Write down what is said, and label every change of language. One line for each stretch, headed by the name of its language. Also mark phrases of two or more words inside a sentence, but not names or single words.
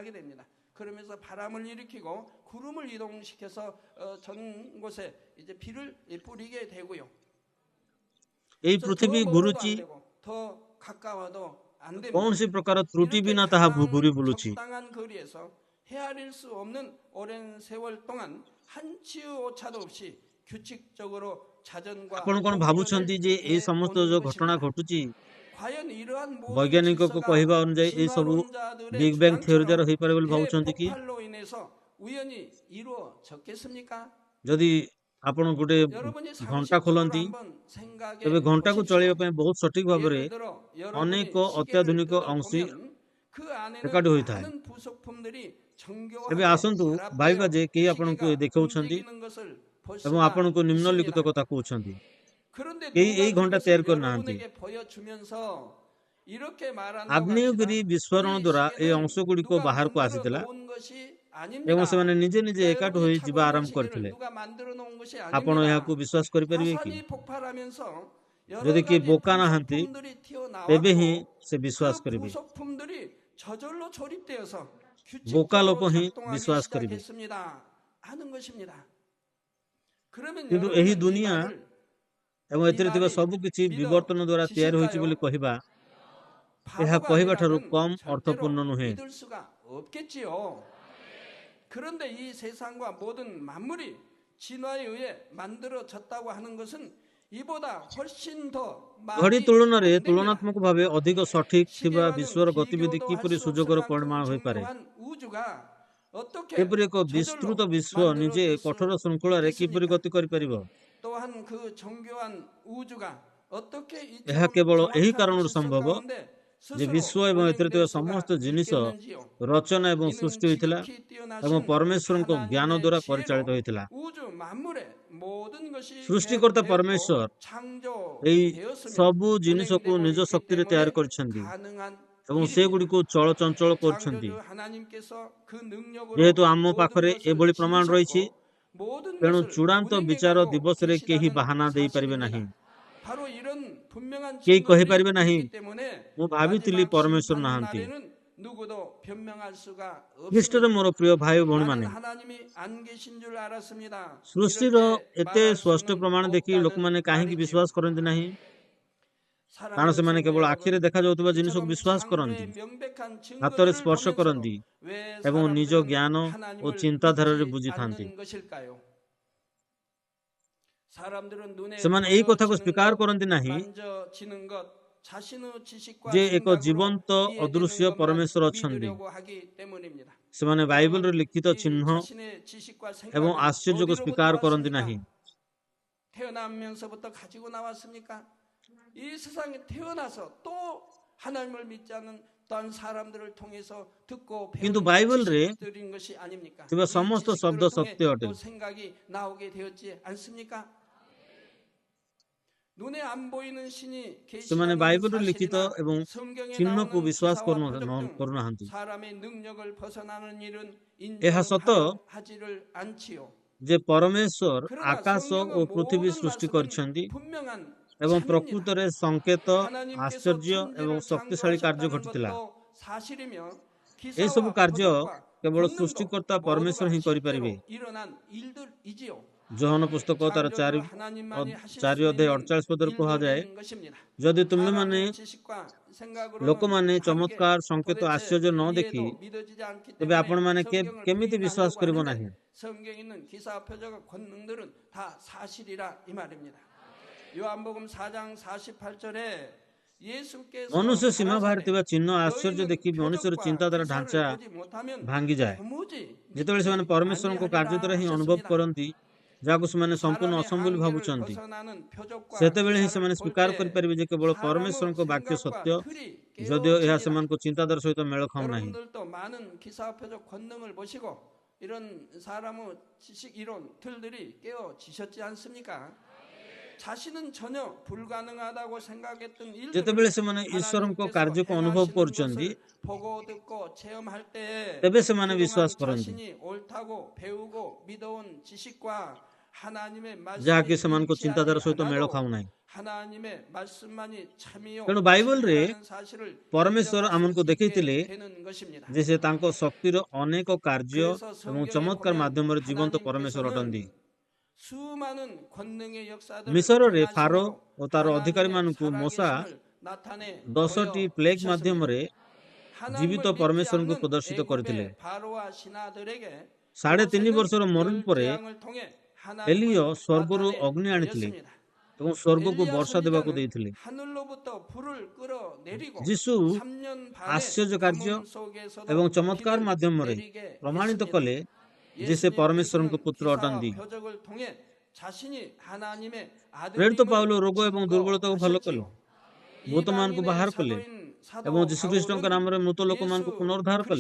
Odia: ଏହି ପୃଥିବୀ ଘୁରୁଛି, କୌଣସି ପ୍ରକାର ତ୍ରୁଟି ବିନା ତାହା ଘୁରି ବୁଲୁଛି।
Korean: 헤아릴 수 없는 오랜 세월 동안 한치의 오차도 없이 규칙적으로 자전과
Odia: ଆପଣ କଣ ଭାବୁଛନ୍ତି ଯେ ଏଇ ସମସ୍ତ ଯୋଉ ଘଟଣା ଘଟୁଛି
Korean: 과연 이러한 모든
Odia: ବୈଜ୍ଞାନିକଙ୍କ
Korean: 질서가
Odia: କହିବା ଅନୁଯାୟୀ ଏଇ ସବୁ
Korean: 진화론자들의
English: big bang theory
Odia: ଦ୍ୱାରା
Korean: 주장처럼
Odia: ହେଇପାରେ ବୋଲି ଭାବୁଛନ୍ତି କି?
Korean: 대폭발로 인해서 우연히 이루어졌겠습니까?
Odia: ଯଦି ଆପଣ ଗୋଟେ
Korean: 여러분이
Odia: ଘଣ୍ଟା
Korean: 상식적으로
Odia: ଖୋଲନ୍ତି
Korean: 한번 생각해
Odia: ତେବେ ଘଣ୍ଟାକୁ
Korean: 보십시오.
Odia: ଚଳାଇବା ପାଇଁ ବହୁତ ସଠିକ ଭାବରେ
Korean: 예를 들어
Odia: ଅନେକ
Korean: 여러분이 시계를
Odia: ଅତ୍ୟାଧୁନିକ ଅଂଶୀ
Korean: 뜯어보면 그
Odia: ଏକାଠି
Korean: 안에는
Odia: ହୋଇଥାଏ।
Korean: 많은 부속품들이
Odia: ଏବେ
Korean: 정교하게
Odia: ଆସନ୍ତୁ ଭାବିବା
Korean: 결합되어
Odia: ଯେ କେହି ଆପଣଙ୍କୁ
Korean: 시계가
Odia: ଦେଖାଉଛନ୍ତି
Korean: 움직이는 것을 볼
Odia: ଏବଂ
Korean: 수가
Odia: ଆପଣଙ୍କୁ ନିମ୍ନଲିଖିତ
Korean: 있습니다.
Odia: କଥା କହୁଛନ୍ତି।
Korean: 그런데
Odia: କେହି
Korean: 누가
Odia: ଏଇ ଘଣ୍ଟା
Korean: 그것을
Odia: ତିଆରି କରିନାହାନ୍ତି।
Korean: 여러분에게 보여주면서 이렇게 말한다고
Odia: ଆଗ୍ନେୟଗିରି
Korean: 합시다.
Odia: ବିସ୍ଫୋରଣ
Korean: 이
Odia: ଦ୍ୱାରା ଏହି
Korean: 시계는
Odia: ଅଂଶଗୁଡ଼ିକ
Korean: 누가
Odia: ବାହାରକୁ
Korean: 만들어
Odia: ଆସିଥିଲା
Korean: 놓은 것이
Odia: ଏବଂ
Korean: 아닙니다.
Odia: ସେମାନେ ନିଜେ ନିଜେ ଏକାଠି
Korean: 여러분이
Odia: ହୋଇ
Korean: 차고
Odia: ଯିବା
Korean: 있는
Odia: ଆରମ୍ଭ
Korean: 시계를
Odia: କରିଥିଲେ।
Korean: 누가 만들어 놓은 것이
Odia: ଆପଣ ଏହାକୁ
Korean: 아닙니다.
Odia: ବିଶ୍ୱାସ କରିପାରିବେ କି?
Korean: 화산이 폭발하면서 여러
Odia: ଯଦି କିଏ
Korean: 가지
Odia: ବୋକା ନାହାନ୍ତି
Korean: 부속품들이
Odia: ତେବେ ହିଁ
Korean: 튀어나왔고
Odia: ସେ ବିଶ୍ୱାସ
Korean: 그
Odia: କରିବେ।
Korean: 부속품들이 저절로 조립되어서
Odia: ବୋକା ଲୋକ
Korean: 규칙적으로
Odia: ହିଁ
Korean: 작동하기
Odia: ବିଶ୍ୱାସ କରିବେ।
Korean: 시작했습니다 하는 것입니다. 그러면
Odia: କିନ୍ତୁ ଏହି
Korean: 여러분은 이
Odia: ଦୁନିଆ
Korean: 말을
Odia: ଏବଂ ଏଥିରେ ଥିବା ସବୁ କିଛି ବିବର୍ତ୍ତନ ଦ୍ୱାରା ତିଆରି ହୋଇଛି ବୋଲି କହିବା ଏହା
Korean: 바보가
Odia: କହିବାଠାରୁ
Korean: 아니라면
Odia: କମ୍
Korean: 절대로
Odia: ଅର୍ଥପୂର୍ଣ୍ଣ ନୁହେଁ।
Korean: 믿을 수가 없겠지요. 그런데 이 세상과 모든 만물이 진화에 의해 만들어졌다고 하는 것은 이보다 훨씬 더
Odia: ଘଡ଼ି
Korean: 많이
Odia: ତୁଳନାରେ
Korean: 안 됩니다.
Odia: ତୁଳନାତ୍ମକ ଭାବେ ଅଧିକ ସଠିକ ଥିବା
Korean: 시계와는
Odia: ବିଶ୍ୱର ଗତିବିଧି
Korean: 비교도 할
Odia: କିପରି
Korean: 수
Odia: ସୁଯୋଗର
Korean: 없을
Odia: ପରିମାଣ
Korean: 만큼
Odia: ହୋଇପାରେ?
Korean: 정교한 우주가 어떻게
Odia: ଏପରି ଏକ
Korean: 저절로
Odia: ବିସ୍ତୃତ ବିଶ୍ୱ ନିଜେ
Korean: 만들어질 수
Odia: କଠୋର ଶୃଙ୍ଖଳାରେ କିପରି
Korean: 있겠습니까?
Odia: ଗତି କରିପାରିବ?
Korean: 또한 그 정교한 우주가 어떻게
Odia: ଏହା
Korean: 이처럼
Odia: କେବଳ ଏହି
Korean: 정확한
Odia: କାରଣରୁ
Korean: 질서
Odia: ସମ୍ଭବ
Korean: 가운데
Odia: ଯେ
Korean: 스스로
Odia: ବିଶ୍ୱ ଏବଂ ଏଥିରେ ଥିବା
Korean: 운행될
Odia: ସମସ୍ତ
Korean: 수가
Odia: ଜିନିଷ
Korean: 있겠는지요?
Odia: ରଚନା ଏବଂ
Korean: 이는
Odia: ସୃଷ୍ଟି ହୋଇଥିଲା
Korean: 지극히
Odia: ଏବଂ
Korean: 뛰어나신
Odia: ପରମେଶ୍ୱରଙ୍କ ଜ୍ଞାନ
Korean: 하나님의
Odia: ଦ୍ୱାରା
Korean: 지혜로
Odia: ପରିଚାଳିତ ହୋଇଥିଲା।
Korean: 우주 만물의 모든 것이
Odia: ସୃଷ୍ଟିକର୍ତ୍ତା
Korean: 계획되었고
Odia: ପରମେଶ୍ୱର ଏହି
Korean: 창조되었으며
Odia: ସବୁ ଜିନିଷକୁ
Korean: 운행되고
Odia: ନିଜ
Korean: 있기
Odia: ଶକ୍ତିରେ ତିଆରି
Korean: 때문에
Odia: କରିଛନ୍ତି
Korean: 가능한
Odia: ଏବଂ
Korean: 일입니다.
Odia: ସେଗୁଡ଼ିକୁ ଚଳଚଞ୍ଚଳ କରୁଛନ୍ତି।
Korean: 창조주 하나님께서 그 능력으로
Odia: ଯେହେତୁ ଆମ
Korean: 모든
Odia: ପାଖରେ
Korean: 것을
Odia: ଏଭଳି ପ୍ରମାଣ ରହିଛି
Korean: 지으셨고 모든
Odia: ତେଣୁ
Korean: 것을
Odia: ଚୂଡ଼ାନ୍ତ ବିଚାର
Korean: 운행해가고
Odia: ଦିବସରେ କେହି
Korean: 계시다는
Odia: ବାହାନା ଦେଇପାରିବେ ନାହିଁ।
Korean: 사실입니다. 바로 이런 분명한
Odia: କେହି
Korean: 증거들이
Odia: କହିପାରିବେ ନାହିଁ
Korean: 있기 때문에
Odia: ମୁଁ ଭାବିଥିଲି
Korean: 마지막
Odia: ପରମେଶ୍ୱର
Korean: 심판
Odia: ନାହାନ୍ତି।
Korean: 날에는 누구도 변명할 수가
Odia: ଖ୍ରୀଷ୍ଟରେ
Korean: 없습니다.
Odia: ମୋର ପ୍ରିୟ ଭାଇ ଓ
Korean: 나는
Odia: ଭଉଣୀମାନେ,
Korean: 하나님이 안 계신 줄 알았습니다.
Odia: ସୃଷ୍ଟିର
Korean: 이렇게
Odia: ଏତେ
Korean: 말할
Odia: ସ୍ପଷ୍ଟ
Korean: 수는
Odia: ପ୍ରମାଣ ଦେଖି ଲୋକମାନେ
Korean: 없다는
Odia: କାହିଁକି
Korean: 말이지요.
Odia: ବିଶ୍ୱାସ କରନ୍ତି ନାହିଁ? କାରଣ
Korean: 사랑하는
Odia: ସେମାନେ
Korean: 성도
Odia: କେବଳ ଆଖିରେ
Korean: 여러분,
Odia: ଦେଖାଯାଉଥିବା ଜିନିଷକୁ
Korean: 이처럼
Odia: ବିଶ୍ୱାସ କରନ୍ତି,
Korean: 창조의 명백한
Odia: ହାତରେ
Korean: 증거들을
Odia: ସ୍ପର୍ଶ
Korean: 보면서도
Odia: କରନ୍ତି
Korean: 왜
Odia: ଏବଂ ନିଜ
Korean: 사람들은
Odia: ଜ୍ଞାନ ଓ
Korean: 하나님을
Odia: ଚିନ୍ତାଧାରାରେ
Korean: 믿지
Odia: ବୁଝିଥାନ୍ତି।
Korean: 않는 것일까요? 사람들은 눈에
Odia: ସେମାନେ ଏହି କଥାକୁ
Korean: 보여지는
Odia: ସ୍ୱୀକାର
Korean: 것,
Odia: କରନ୍ତି ନାହିଁ
Korean: 만져지는 것, 자신의 지식과
Odia: ଯେ ଏକ
Korean: 생각으로
Odia: ଜୀବନ୍ତ
Korean: 이해되는
Odia: ଅଦୃଶ୍ୟ
Korean: 것만
Odia: ପରମେଶ୍ୱର ଅଛନ୍ତି।
Korean: 믿으려고 하기 때문입니다.
Odia: ସେମାନେ ବାଇବଲରେ
Korean: 여러분,
Odia: ଲିଖିତ
Korean: 이
Odia: ଚିହ୍ନ
Korean: 자신의 지식과
Odia: ଏବଂ
Korean: 생각은
Odia: ଆଶ୍ଚର୍ଯ୍ୟକୁ
Korean: 어디로부터
Odia: ସ୍ୱୀକାର କରନ୍ତି
Korean: 왔습니까?
Odia: ନାହିଁ।
Korean: 태어나면서부터 가지고 나왔습니까? 이 세상에 태어나서 또 하나님을 믿지 않는 딴 사람들을 통해서 듣고
Odia: କିନ୍ତୁ
Korean: 배운
Odia: ବାଇବଲରେ
Korean: 지식들인 것이 아닙니까?
Odia: ଥିବା
Korean: 이
Odia: ସମସ୍ତ ଶବ୍ଦ
Korean: 지식들을 통해
Odia: ସତ୍ୟ ଅଟେ।
Korean: 또 생각이 나오게 되었지 않습니까? 눈에 안 보이는 신이
Odia: ସେମାନେ
Korean: 계시라는
Odia: ବାଇବଲରେ ଲିଖିତ
Korean: 사실이나
Odia: ଏବଂ
Korean: 성경에
Odia: ଚିହ୍ନକୁ
Korean: 나오는
Odia: ବିଶ୍ୱାସ
Korean: 기사와 표적 등
Odia: କରୁନାହାନ୍ତି।
Korean: 사람의 능력을 벗어나는 일은
Odia: ଏହା ସତ
Korean: 인정하려 하지를 않지요.
Odia: ଯେ ପରମେଶ୍ୱର
Korean: 그러나
Odia: ଆକାଶ ଓ
Korean: 성경의
Odia: ପୃଥିବୀ
Korean: 모든
Odia: ସୃଷ୍ଟି
Korean: 말씀은
Odia: କରିଛନ୍ତି
Korean: 분명한
Odia: ଏବଂ
Korean: 참입니다.
Odia: ପ୍ରକୃତରେ ସଂକେତ,
Korean: 하나님께서
Odia: ଆଶ୍ଚର୍ଯ୍ୟ ଏବଂ
Korean: 천지를
Odia: ଶକ୍ତିଶାଳୀ କାର୍ଯ୍ୟ
Korean: 창조하셨다는
Odia: ଘଟିଥିଲା।
Korean: 것도 사실이며
Odia: ଏସବୁ
Korean: 기사와
Odia: କାର୍ଯ୍ୟ
Korean: 표적과
Odia: କେବଳ
Korean: 권능도
Odia: ସୃଷ୍ଟିକର୍ତ୍ତା ପରମେଶ୍ୱର
Korean: 모두가
Odia: ହିଁ କରିପାରିବେ।
Korean: 실제로 일어난 일들이지요.
Odia: ଯୋହନ ପୁସ୍ତକ ତାର
Korean: 창조주 하나님만이 하실
Odia: 4
Korean: 수
Odia: ଅଧ୍ୟାୟ
Korean: 있는
Odia: 48 ପଦରେ କୁହାଯାଏ,
Korean: 일들인 것입니다.
Odia: ଯଦି ତୁମେମାନେ
Korean: 사람의 지식과 생각으로는
Odia: ଲୋକମାନେ
Korean: 함께
Odia: ଚମତ୍କାର, ସଂକେତ,
Korean: 도대체
Odia: ଆଶ୍ଚର୍ଯ୍ୟ ନ ଦେଖି
Korean: 이해도 믿어지지 않기
Odia: ତେବେ
Korean: 때문에
Odia: ଆପଣମାନେ
Korean: 성경을
Odia: କେମିତି ବିଶ୍ୱାସ
Korean: 부인하려고
Odia: କରିବ
Korean: 하는데
Odia: ନାହିଁ?
Korean: 성경에 있는 기사 표적과 권능들은 다 사실이라 이 말입니다. 요한복음 4장 48절에 예수께서
Odia: ମନୁଷ୍ୟ ସୀମା ବାହାରେ
Korean: 가라사대
Odia: ଥିବା ଚିହ୍ନ ଆଶ୍ଚର୍ଯ୍ୟ ଦେଖି
Korean: 너희는
Odia: ମନୁଷ୍ୟର
Korean: 표적과
Odia: ଚିନ୍ତାଧାରା
Korean: 기사를
Odia: ଢାଞ୍ଚା
Korean: 보지 못하면
Odia: ଭାଙ୍ଗିଯାଏ।
Korean: 도무지
Odia: ଯେତେବେଳେ ସେମାନେ
Korean: 믿지
Odia: ପରମେଶ୍ୱରଙ୍କ କାର୍ଯ୍ୟ ଦ୍ୱାରା ହିଁ ଅନୁଭବ
Korean: 아니하리라
Odia: କରନ୍ତି, ଯାହାକୁ ସେମାନେ ସମ୍ପୂର୍ଣ୍ଣ
Korean: 사람의
Odia: ଅସମ୍ଭବ ବୋଲି
Korean: 한계를
Odia: ଭାବୁଛନ୍ତି,
Korean: 벗어나는 표적과
Odia: ସେତେବେଳେ ହିଁ
Korean: 기사를
Odia: ସେମାନେ
Korean: 볼
Odia: ସ୍ୱୀକାର
Korean: 때
Odia: କରିପାରିବେ ଯେ କେବଳ
Korean: 사람의
Odia: ପରମେଶ୍ୱରଙ୍କ ବାକ୍ୟ
Korean: 생각과
Odia: ସତ୍ୟ,
Korean: 틀이
Odia: ଯଦିଓ ଏହା
Korean: 깨어지리라.
Odia: ସେମାନଙ୍କ ଚିନ୍ତାଧାରା ସହିତ ମେଳ ଖାଉନାହିଁ।
Korean: 여러분들도 많은 기사 표적 권능을 보시고 이런 사람의 지식 이론 틀들이 깨어지셨지 않습니까? 자신은 전혀 불가능하다고 생각했던
Odia: ଯେତେବେଳେ
Korean: 일들을
Odia: ସେମାନେ ଈଶ୍ୱରଙ୍କ
Korean: 하나님께서
Odia: କାର୍ଯ୍ୟକୁ ଅନୁଭବ
Korean: 행하시는
Odia: କରୁଛନ୍ତି,
Korean: 것을 보고 듣고 체험할 때
Odia: ତେବେ ସେମାନେ
Korean: 그동안
Odia: ବିଶ୍ୱାସ କରନ୍ତି,
Korean: 자신이 옳다고 배우고 믿어온 지식과 하나님의
Odia: ଯାହାକି
Korean: 말씀이
Odia: ସେମାନଙ୍କ ଚିନ୍ତାଧାରା
Korean: 일치하지
Odia: ସହିତ ମେଳ
Korean: 않아도
Odia: ଖାଉନାହିଁ।
Korean: 하나님의 말씀만이 참이요
Odia: ତେଣୁ ବାଇବଲରେ
Korean: 진리라는 사실을
Odia: ପରମେଶ୍ୱର
Korean: 인정할
Odia: ଆମକୁ
Korean: 수 있게
Odia: ଦେଖେଇଥିଲେ
Korean: 되는 것입니다.
Odia: ଯେ ସେ ତାଙ୍କ ଶକ୍ତିର ଅନେକ କାର୍ଯ୍ୟ
Korean: 그래서
Odia: ଏବଂ
Korean: 성경에
Odia: ଚମତ୍କାର
Korean: 보면
Odia: ମାଧ୍ୟମରେ ଜୀବନ୍ତ ପରମେଶ୍ୱର ଅଟନ୍ତି।
Korean: 하나님께서는 수많은 권능의 역사들을
Odia: ମିଶରରେ ଫାରୋ
Korean: 행하심으로
Odia: ଓ ତାର
Korean: 하나님의
Odia: ଅଧିକାରୀମାନଙ୍କୁ ମୋଶା
Korean: 살아계심을 나타내
Odia: 10ଟି ପ୍ଲେଗ ମାଧ୍ୟମରେ ଜୀବିତ
Korean: 하나님을 믿지
Odia: ପରମେଶ୍ୱରଙ୍କୁ
Korean: 않는
Odia: ପ୍ରଦର୍ଶିତ କରିଥିଲେ।
Korean: 애굽의 바로와 신하들에게
Odia: 3.5 ବର୍ଷର
Korean: 모세는
Odia: ମରୁଡ଼ି ପରେ
Korean: 열재앙을 통해
Odia: ଏଲିୟ
Korean: 하나님을
Odia: ସ୍ୱର୍ଗରୁ
Korean: 나타내
Odia: ଅଗ୍ନି ଆଣିଥିଲେ
Korean: 드렸습니다.
Odia: ଏବଂ ସ୍ୱର୍ଗକୁ
Korean: 엘리야
Odia: ବର୍ଷା ଦେବାକୁ
Korean: 선지자는
Odia: ଦେଇଥିଲେ।
Korean: 하늘로부터 불을 끌어내리고
Odia: ଯୀଶୁ
Korean: 3년 반의
Odia: ଆଶ୍ଚର୍ଯ୍ୟ କାର୍ଯ୍ୟ
Korean: 가뭄 속에서도
Odia: ଏବଂ ଚମତ୍କାର
Korean: 비를
Odia: ମାଧ୍ୟମରେ
Korean: 내리게
Odia: ପ୍ରମାଣିତ
Korean: 했습니다.
Odia: କଲେ ଯେ ସେ ପରମେଶ୍ୱରଙ୍କ
Korean: 예수님께서는
Odia: ପୁତ୍ର
Korean: 기사와
Odia: ଅଟନ୍ତି।
Korean: 표적을 통해 자신이 하나님의
Odia: ପ୍ରେରିତ ପାଉଲ
Korean: 아들임을
Odia: ରୋଗ ଏବଂ ଦୁର୍ବଳତାକୁ ଭଲ କଲେ,
Korean: 증거하셨지요.
Odia: ଭୂତମାନଙ୍କୁ ବାହାର କଲେ
Korean: 사도인 사도
Odia: ଏବଂ ଯୀଶୁଖ୍ରୀଷ୍ଟଙ୍କ
Korean: 바울은
Odia: ନାମରେ ମୃତ ଲୋକମାନଙ୍କୁ
Korean: 예수
Odia: ପୁନରୁଦ୍ଧାର କଲେ।